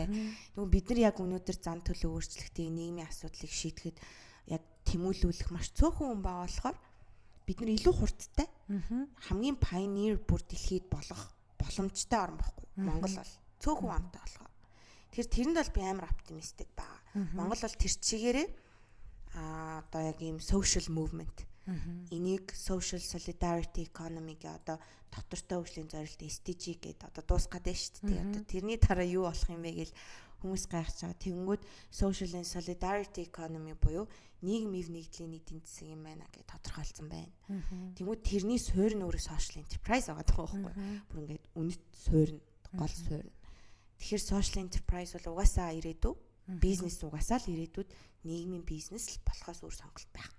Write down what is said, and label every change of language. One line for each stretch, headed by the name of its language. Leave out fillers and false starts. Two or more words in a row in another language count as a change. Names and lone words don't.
Mongolian: Тэгвэл бид нар яг өнөөдөр зан төлөв өөрчлөлтийн нийгмийн асуудлыг шийдэхэд яг тэмүүлүүлэх маш цөөхөн хүн байгаа болохоор бид нар илүү хурдтай хамгийн pioneer бүр дэлхийд болох боломжтой орн байхгүй. Монгол бол цөөхөн амтай болохоор. Тэрэнд бол би амар оптимистик байгаа. Монгол бол тэр чигээрээ одоо яг ийм
English: social movement
Mongolian: энийг
English: social solidarity economy-г
Mongolian: одоо доктортой хөгжлийн зорилт SDG гэдэг одоо дуусгаад байна шүү дээ. Одоо тэрний дараа юу болох юм бэ гэж хүмүүс гайхаж байгаа. Тэгэнгүүт
English: social and solidarity economy
Mongolian: буюу нийгмийн нэгдлийн эдийн засаг юм байна гэж тодорхойлсон байна. Тэгмүүд тэрний суурь нь өөрөө
English: social enterprise
Mongolian: байгаа байхгүй юу? Бүр ингээд үнэт суурь нь гол суурь нь. Тэгэхээр
English: social enterprise
Mongolian: бол угаасаа ирээдүй бизнес угаасаа л ирээдүйд нийгмийн бизнес л болохоос өөр сонголт байхгүй.